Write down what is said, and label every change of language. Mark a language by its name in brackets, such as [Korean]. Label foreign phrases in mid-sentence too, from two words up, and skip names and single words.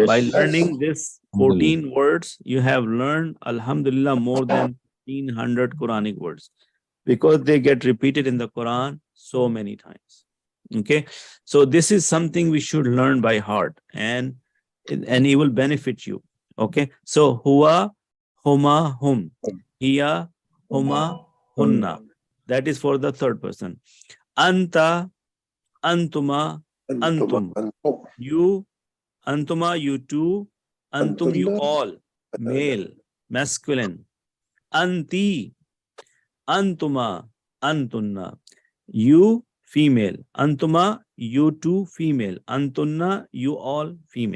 [English] By learning this 14 words, you have learned, alhamdulillah, more than 1,300 Quranic words, because they get repeated in the Quran so many times. Okay, so this is something we should learn by heart, and it will benefit you. Okay, so [Arabic] هو، هما، هم، هي، هما, hunna. [English] That is for the third person. [Arabic] أنتَ، أنتما، أنتم. Antum. [English] You, antuma, you two, antum, you all, male, masculine. [Arabic] أنتِ، أنتما، أنتنّ. [English] You, female. Antuma, you two, female. Antunna, you all, female.